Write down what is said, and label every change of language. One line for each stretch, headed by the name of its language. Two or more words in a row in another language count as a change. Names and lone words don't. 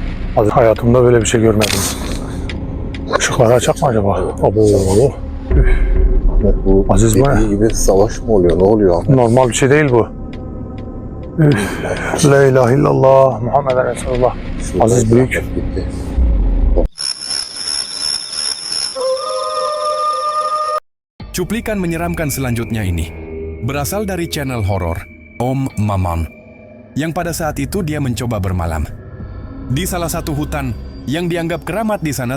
Turkish: Aziz, hayatımda böyle bir şey görmedim. Işıkları açak mı acaba? Abo. Ahmet, bu Aziz dediği bana. gibi savaş mı oluyor? Ne oluyor Ahmet? Normal bir şey değil bu.
Arabic: لا إله إلا الله محمد رسول الله.
Turkish: Şurada Aziz büyük. gitti.
Indonesian: Cuplikan menyeramkan selanjutnya ini berasal dari channel horor Om Maman, yang pada saat itu dia mencoba bermalam di salah satu hutan yang dianggap keramat di sana.